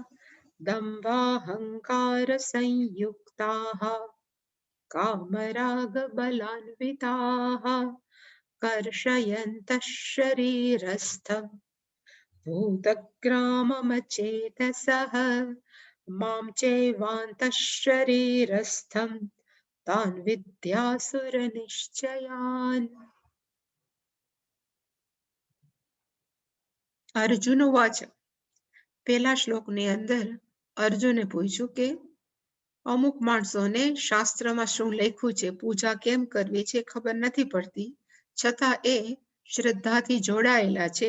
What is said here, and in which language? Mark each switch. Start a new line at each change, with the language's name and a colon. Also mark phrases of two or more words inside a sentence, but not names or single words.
Sanskrit: दम्भाहङ्कारसंयुक्ताः कामरागबलान्विताः कर्षयन्तः शरीरस्थं भूतग्राममचेतसः मां चैवान्तः शरीरस्थं तान् विद्यासुरनिश्चयान्।
Gujarati: અર્જુન વાચ પેલા શ્લોકની અંદર અર્જુને પૂછ્યું કે અમુક માણસોને શાસ્ત્રમાં શું લખ્યું છે, પૂજા કેમ કરવી છે ખબર નથી પડતી, છતાં એ શ્રદ્ધાથી જોડાયેલા છે.